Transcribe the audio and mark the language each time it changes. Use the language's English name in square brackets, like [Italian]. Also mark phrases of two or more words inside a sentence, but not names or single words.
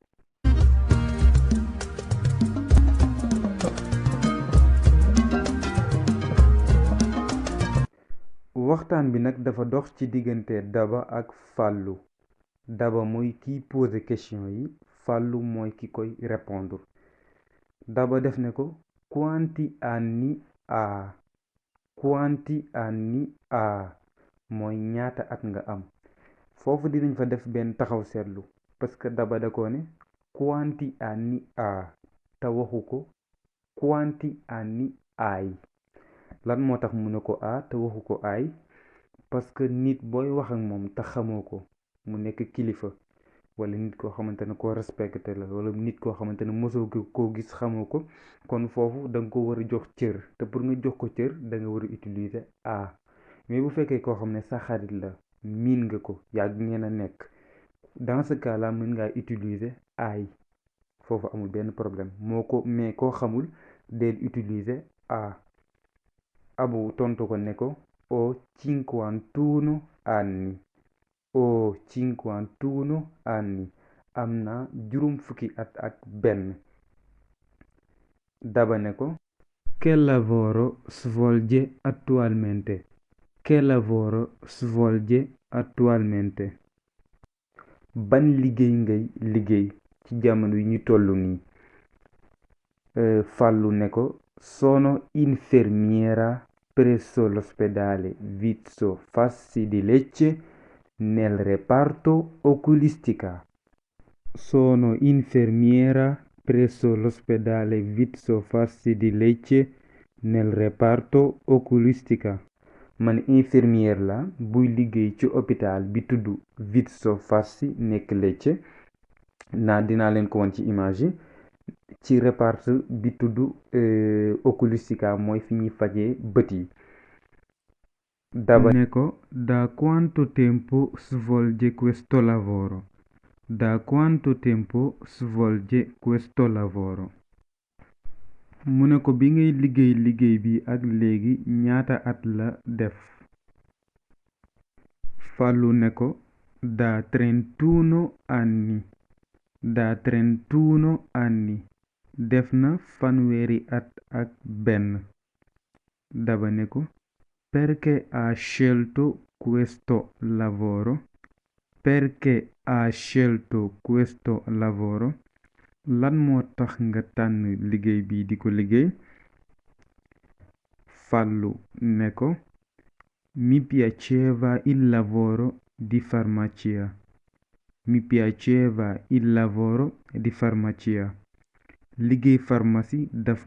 [Wolof] waxtaan bi nag dafa dox ci diggante Daba ak Fallou Daba mooy kiy poser question yi Fallou mooy ki koy répondre Daba def ne ko [Italian] quanti anni ha [Wolof] mooy ñaata at nga am foofu dinañ fa def benn taxaw seetlu parce que Daba da ko ne [Italian] quanti anni ha [Wolof] te waxu ko [Italian] quanti anni hai [Wolof] lan moo tax mu ne ko a te waxu ko ay parce que nit booy wax ak moom te xamoo ko mu nekk kilifa wala nit koo xamante ne koo respecté la wala nit koo xamante ne mosoo koo gis xamoo ko kon foofu da nga ko war a jox cër te pour nga jox ko cër da nga war a utiliser a mais bu fekkee koo xam ne sa xarit la miin nga ko yàgg ngeen a nekk [French] dans ce cas là [Wolof] mën ngaa utiliser ay foofu amul benn problème moo ko mais koo xamul del utiliser a abu tontu ko ne ko [Italian] o 51 anni o 51 anni [Wolof] am na juróom fukki at ak benn Daba ne ko [Italian] che lavoro svolge attualmente [Wolof] ban liggéey ngay liggéey ci jamono yi ñu toll nii Fallou ne ko [Italian] sono infermiera presso l'ospedale Vizio Fassi di Lecce nel reparto oculistica. Sono infermiera presso l'ospedale Vizio Fassi di Lecce nel reparto oculistica. [Wolof] man infirmière la buy liggéey ci hôpital bi tudd Vizio Fassi nekk Lecce dinaa leen ko won ci image yi ci reparto bi tudd oculistica mooy fi ñuy fajee bët yi Daba ne ko [Italian] da quanto tempo svolge questo lavoro [Wolof] mu ne ko bi ngay liggéey bi ak léegi ñaata at la def Fallou ne ko [Italian] da 31 anni [Wolof] def na fanweeri at ak benn Daba ne ko [Italian] perché ha scelto questo lavoro [Wolof] lan moo tax nga tànn liggéey bi di ko liggéey Fallou ne ko [Italian] mi piaceva il lavoro di farmacia [Wolof] liggéey pharmacie daf